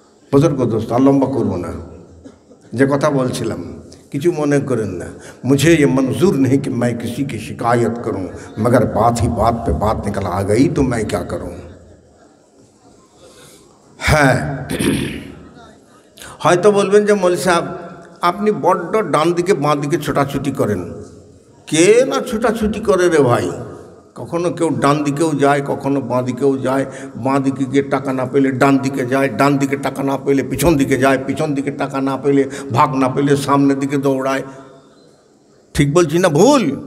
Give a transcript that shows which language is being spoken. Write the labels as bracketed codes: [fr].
[bn] বুজুর্গ দোস্ত, আর লম্বা করবো না, যে কথা বলছিলাম কিছু মনে করেন না। [hi] मुझे ये मंजूर नहीं कि मैं किसी की शिकायत करूं, मगर बात ही बात पे बात निकल आ गई तो मैं क्या करूं। [bn] হ্যাঁ, হয়তো বলবেন যে মৌলভী সাহেব আপনি বড্ড ডান দিকে বাঁ দিকে ছোটাছুটি করেন। কে না ছোটাছুটি করে রে ভাই? কখনো কেউ ডান দিকেও যায়, কখনো বাঁ দিকেও যায়। বাঁ দিকে গিয়ে টাকা না পেলে ডান দিকে যায়, ডান দিকে টাকা না পেলে পিছন দিকে যায়, পিছন দিকে টাকা না পেলে, ভাগ না পেলে সামনের দিকে দৌড়ায়। ঠিক বলছি না ভুল?